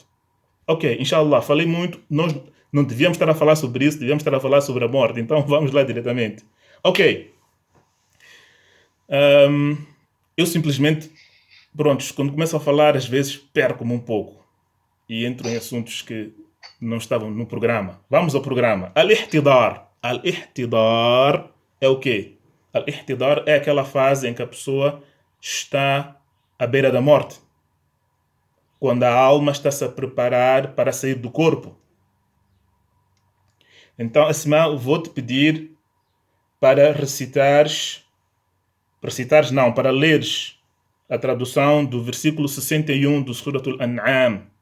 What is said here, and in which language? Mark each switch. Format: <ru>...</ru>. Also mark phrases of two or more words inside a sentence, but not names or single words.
<pt>Ok, inshallah, falei muito, nós não devíamos estar a falar sobre isso, devíamos estar a falar sobre a morte, então vamos lá diretamente. Ok. Eu simplesmente, pronto, quando começo a falar, às vezes perco-me um pouco e entro em assuntos que não estavam no programa. Vamos ao programa. Al-Ihtidar. Al-Ihtidar é o quê? Al-Ihtidar é aquela fase em que a pessoa está à beira da morte. Quando a alma está-se a preparar para sair do corpo. Então, Asma, vou-te pedir para recitares Para citares, não, para leres a tradução do versículo 61 do Surat Al-An'am.</pt>